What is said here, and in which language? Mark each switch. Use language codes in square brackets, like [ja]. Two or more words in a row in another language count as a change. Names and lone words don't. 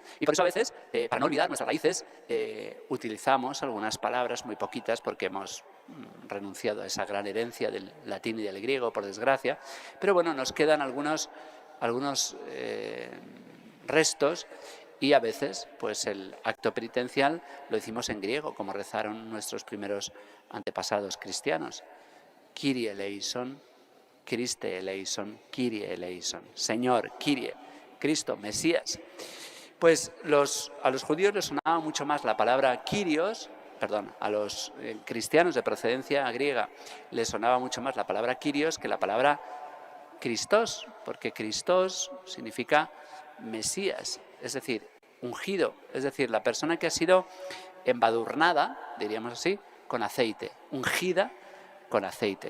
[es] Y por eso a veces, para no olvidar nuestras raíces, utilizamos algunas palabras, muy poquitas, porque hemos renunciado a esa gran herencia del latín y del griego, por desgracia, pero bueno, nos quedan algunos restos, y a veces pues el acto penitencial lo hicimos en griego, como rezaron nuestros primeros antepasados cristianos. [el] Kyrie eleison, Christe eleison, Kyrie eleison. [es] Señor, Kyrie, Cristo, Mesías. Pues a los judíos les sonaba mucho más la palabra Kyrios, a los cristianos de procedencia griega les sonaba mucho más la palabra Kyrios que la palabra Christos, porque Christos significa Mesías, es decir, ungido, es decir, la persona que ha sido embadurnada, diríamos así, con aceite, ungida con aceite.